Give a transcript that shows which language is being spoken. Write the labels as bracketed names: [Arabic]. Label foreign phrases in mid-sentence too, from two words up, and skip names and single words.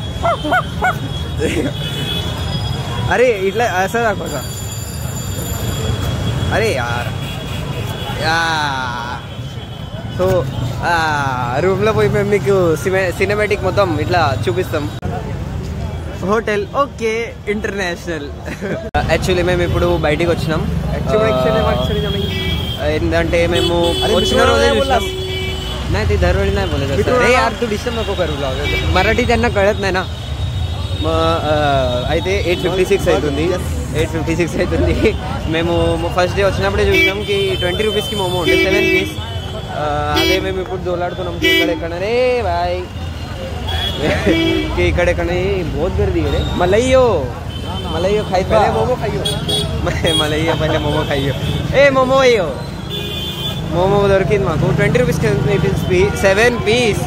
[Telugu] అరే ఇట్లా అసలు దాకా అరే యార్ సో రూమ్లో పోయి మేము మీకు సినిమాటిక్ మొత్తం ఇట్లా చూపిస్తాం హోటల్ ఓకే ఇంటర్నేషనల్ యాక్చువల్లీ మేము ఇప్పుడు బయటికి వచ్చినాం ఏంటంటే మేము వచ్చిన రోజే చూసినాం [Marathi] नाही ते दरवेळी नाही बोलत असं रे यार तू डिस्टर्ब नको करू मराठी त्यांना कळत नाही ना मग [Telugu] అయితే 8:56 అవుతుంది 8:56 అవుతుంది. మేము [English] first day [Telugu] వచ్చినప్పుడే చూసినాం కి 20 రూపీస్కి మోమో ఉండే 7 పీస్. అదే మేము ఇప్పుడు దోలాడుతున్నాం ఇక్కడెక్కడనే బాయ్ ఇక్కడెక్కడనే బోత్ [Hindi] गर्दी है मलइयो खाई पहले मोमो खाइयो मलइयो पहले मोमो खाइयो ए मोमो [Telugu] अయ్యో మోమో దొరికింది మాకు 20 రూపీస్కి 7 పీస్.